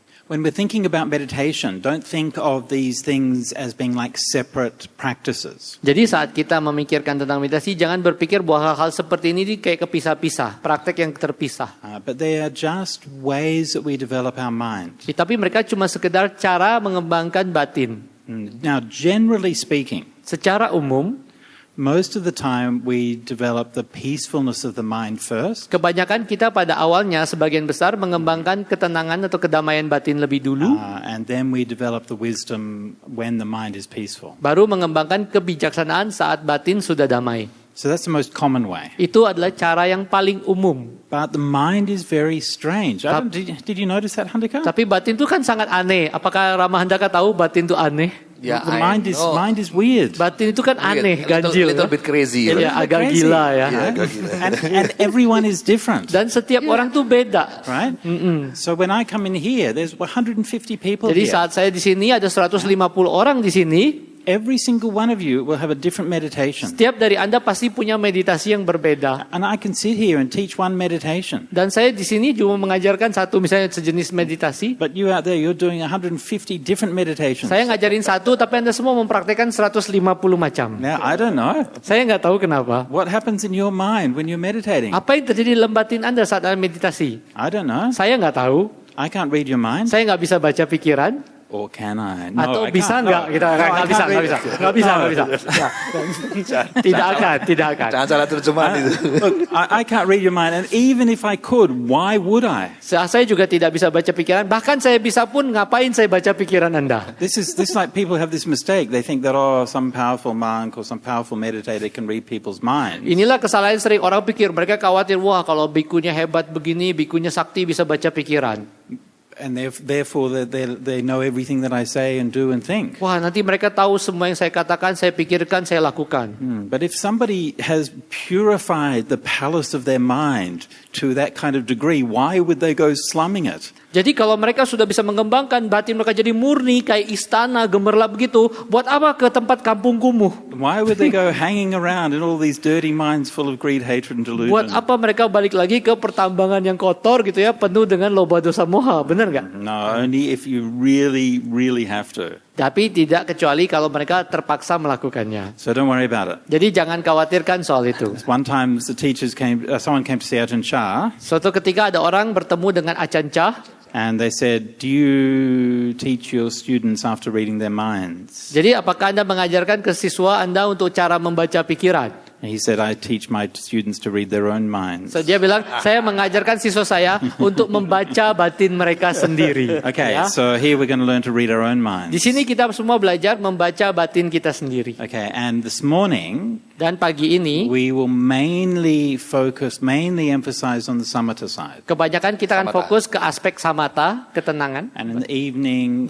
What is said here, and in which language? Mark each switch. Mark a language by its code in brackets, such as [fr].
[en] When we're thinking about meditation, don't think of these things as being like separate practices. [id] Jadi saat kita memikirkan tentang meditasi, jangan berpikir bahwa hal-hal seperti ini kayak kepisah-pisah, praktek yang terpisah. [en] But they are just ways that we develop our mind. [id] Tapi mereka cuma sekedar cara mengembangkan batin. [en] Now, generally speaking, [id] Secara umum, [en] most of the time we develop the peacefulness of the mind first. [id] kebanyakan kita pada awalnya sebagian besar mengembangkan ketenangan atau kedamaian batin lebih dulu, [en] And then we develop the wisdom when the mind is peaceful. [id] baru mengembangkan kebijaksanaan saat batin sudah damai. [en] So that's the most common way. [id] Itu adalah cara yang paling umum. [en] But the mind is very strange. Did you notice that, Handika? [id] Tapi batin itu kan sangat aneh. Apakah Rama Handaka tahu batin itu aneh? Ya, [en] The mind is weird. [id] Batin itu kan aneh, ganjil. [en] Little bit crazy. [id] Ya, [en] Little [id] agak [en] crazy. [id] gila ya. Iya, agak gila. [en] And everyone is different, [id] Dan setiap orang tuh beda. [en] right? So when I come in here, there's 150 people [id] Jadi [en] here. [id] saat saya di sini ada 150 orang di sini. [en] Every single one of you will have a different meditation. [id] Setiap dari Anda pasti punya meditasi yang berbeda. [en] And I can sit here and teach one meditation. [id] Dan saya di sini cuma mengajarkan satu misalnya sejenis meditasi. [en] But you out there, you're doing 150 different meditations. [id] Saya ngajarin satu, tapi Anda semua mempraktekkan 150 macam. [en] Now, I don't know. [id] Saya nggak tahu kenapa. [en] What happens in your mind when you're meditating? [id] Apa yang terjadi dalam batin Anda saat Anda meditasi? [en] I don't know. [id] Saya nggak tahu. [en] I can't read your mind. [id] Saya nggak bisa baca pikiran. [en] Or can I? [id] Atau [en] I [id] bisa [en] can't. [id] nggak? [en] No. [id] Kita [en] No, I [id] nggak bisa, [en] can't [id] nggak [en] read [id] bisa, [en] it. [id] nggak bisa, [en] No. [id] nggak bisa. Tidak akan, tidak akan. Jangan salah terjemahan itu. [en] Look, I can't read your mind, and even if I could, why would I? [id] Saya juga tidak bisa baca pikiran. Bahkan saya bisa pun ngapain saya baca pikiran Anda? [en] This is like people have this mistake. They think that some powerful monk or some powerful meditator can read people's minds. [id] Inilah kesalahan sering orang pikir. Mereka khawatir, wah kalau bikunya hebat begini, bikunya sakti bisa baca pikiran. [en] And therefore they know everything that I say and do and think. [id] Wah nanti mereka tahu semua yang saya katakan, saya pikirkan, saya lakukan. [en] But if somebody has purified the palace of their mind to that kind of degree, why would they go slumming it? [id] Jadi kalau mereka sudah bisa mengembangkan batin mereka jadi murni kayak istana gemerlap begitu, buat apa ke tempat kampung kumuh? [en] Why would they go hanging around in all these dirty minds full of greed, hatred and delusion? [id] Buat apa mereka balik lagi ke pertambangan yang kotor gitu ya, penuh dengan loba dosa moha, benar nggak? [en] No, only if you really, really have to. [id] Tapi tidak kecuali kalau mereka terpaksa melakukannya. [en] So don't worry about it. [id] Jadi jangan khawatirkan soal itu. [en] One time someone came to see Ajahn Chah, [id] Suatu ketika ada orang bertemu dengan Ajahn Chah, [en] and they said, do you teach your students after reading their minds? [id] jadi apakah Anda mengajarkan ke siswa Anda untuk cara membaca pikiran? [en] And he said, I teach my students to read their own minds. [id] So dia bilang, saya mengajarkan siswa saya untuk membaca batin mereka sendiri. [en] Okay, [id] Ya. [en] so here we're going to learn to read our own [id] Di [en] minds. [id] sini kita semua belajar membaca batin kita sendiri. [en] Okay, and this morning [id] Dan pagi ini, [en] we will mainly emphasize on the samatha side. [id] kebanyakan kita akan [en] Samatha. [id] fokus ke aspek samatha, ketenangan. [en] And in the evening, in